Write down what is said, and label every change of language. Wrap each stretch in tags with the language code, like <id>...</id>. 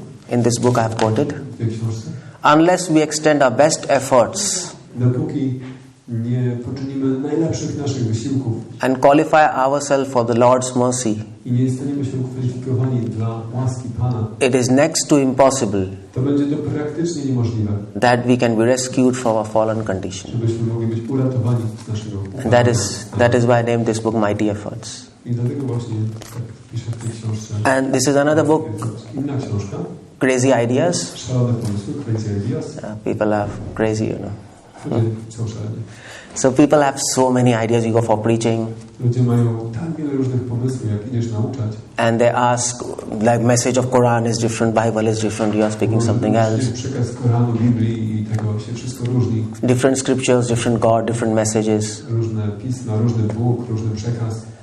<en>In this book I have quoted, unless we extend our best efforts</en> <pl>nie poczynimy najlepszych naszych wysiłków</pl> <en>and qualify ourselves for the Lord's mercy,</en> <pl>i nie staniemy się kwalifikowani dla łaski Pana,</pl> <en>it is next to impossible</en> <pl>to będzie to praktycznie niemożliwe,</pl> <en>that we can be rescued from our fallen condition.</en> <pl>żebyśmy mogli być uratowani z naszego.</pl> <en>That is why I named this book Mighty Efforts.</en> <pl>I dlatego właśnie tak piszę w tej książce.</pl> <en>And this is another book,</en> <pl>Inna książka.</pl> <en>Crazy Ideas.</en> <pl>Szalone pomysły, Crazy Ideas.</pl> <en>People are crazy, you know.</en> <pl>Są szaleni.</pl> <en>So people have so many ideas. You go for preaching.</en> <pl>Ludzie mają tak wiele różnych pomysłów, jak idziesz nauczać.</pl> <en>And they ask, like, message of Quran is different, Bible is different, you are speaking something else.</en> <pl>Przekaz Koranu, Biblii i tego się wszystko różni.</pl> <en>Different scriptures, different God, different messages.</en> <pl>Różne pisma, różny Bóg, różny przekaz.</pl>